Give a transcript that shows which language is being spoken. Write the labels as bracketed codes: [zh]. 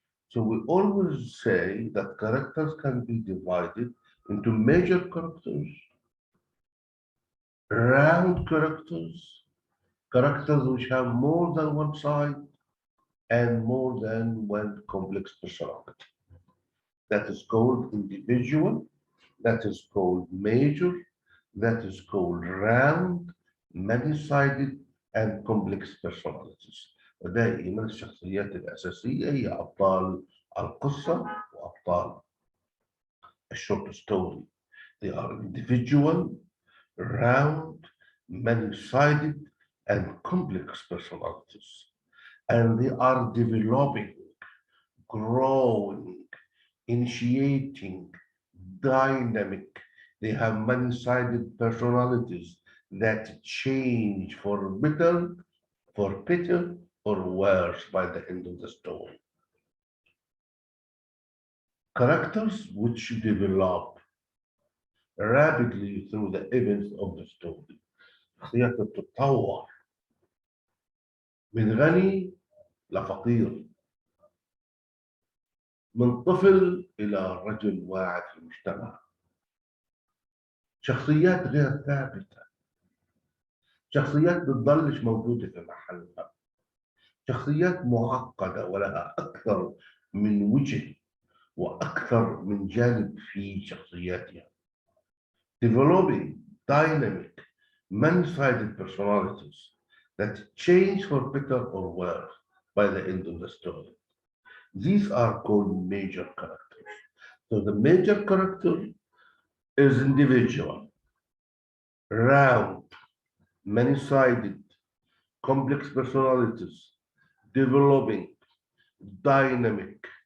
[en] So we always say that characters can be divided into major characters, round characters, characters which have more than one side, and more than one complex personality. That is called individual, that is called major, that is called round, many-sided, and complex personalities. [ar] ودائما الشخصيات الأساسية هي أبطال القصة وأبطال الشورت ستوري. [en] They are individual, round, many-sided, and complex personalities. And they are developing, growing, initiating, dynamic. They have many-sided personalities that change for better, or worse by the end of the story. Characters which develop rapidly through the events of the story. [ar] شخصيات تتطور من غني لفقير، من طفل إلى رجل واعد في المجتمع. شخصيات غير ثابتة، شخصيات بتضلش موجودة في محلها، شخصيات معقدة ولها أكثر من وجه وأكثر من جانب في شخصياتها. [en] Developing dynamic, many-sided personalities that change for better or worse by the end of the story. These are called major characters. So the major character is individual, round, many-sided, complex personalities, developing, dynamic.